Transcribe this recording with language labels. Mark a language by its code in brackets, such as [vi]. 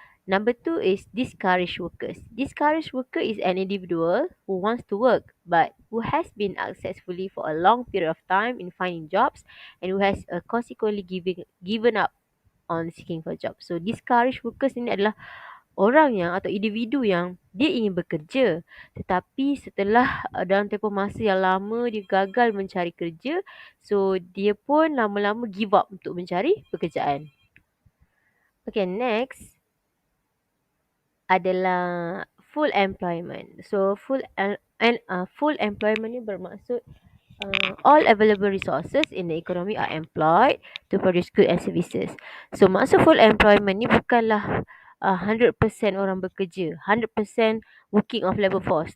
[en] Number two is discouraged workers. Discouraged worker is an individual who wants to work but who has been unsuccessfully for a long period of time in finding jobs and who has consequently given up on seeking for job. [ms] So discouraged workers ini adalah orang yang atau individu yang dia ingin bekerja tetapi setelah dalam tempoh masa yang lama dia gagal mencari kerja, so dia pun lama-lama give up untuk mencari pekerjaan. [en] Okay, next adalah full employment. So full employment ni bermaksud all available resources in the economy are employed to produce goods and services. [ms] So maksud full employment ni bukanlah 100% orang bekerja, 100% working of labour force.